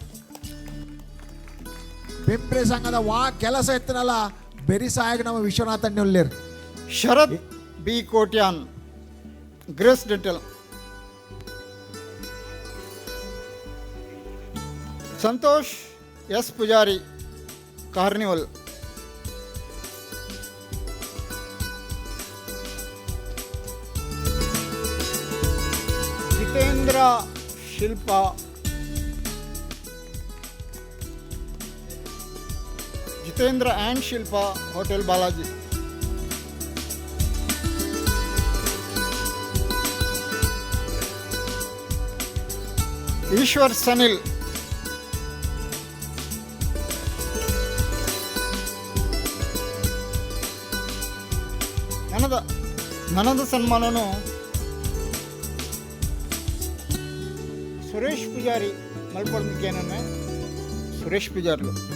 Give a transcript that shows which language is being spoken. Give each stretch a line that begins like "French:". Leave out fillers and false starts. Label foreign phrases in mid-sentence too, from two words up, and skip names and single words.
Tulu: ಬೆಂಪ್ರೆ ಸಂಘದ ವಾ ಕೆಲಸ ಎತ್ತನಲ್ಲ ಬೆರಿ ಸಹಾಯಕ ನಮ್ಮ ವಿಶ್ವನಾಥ್ ಅಂಡೆ ಉಳ್ಳೇರು. ಶರತ್ ಬಿ ಕೋಟ್ಯಾನ್ ಗ್ರೇಸ್ ಡೆಂಟಲ್. ಸಂತೋಷ್ ಎಸ್ ಪೂಜಾರಿ ಕಾರ್ನಿವಲ್. ಜಿತೇಂದ್ರ ಶಿಲ್ಪಾ. ಜಿತೇಂದ್ರ ಆ್ಯಂಡ್ ಶಿಲ್ಪಾ ಹೋಟೆಲ್ ಬಾಲಾಜಿ. ಈಶ್ವರ್ ಸನಿಲ್. ನನದ ಸನ್ಮಾನನು ಸುರೇಶ್ ಪೂಜಾರಿ ಮಲ್ಪೊಂದಕ್ಕೇನೇ ಸುರೇಶ್ ಪೂಜಾರ್ಲು.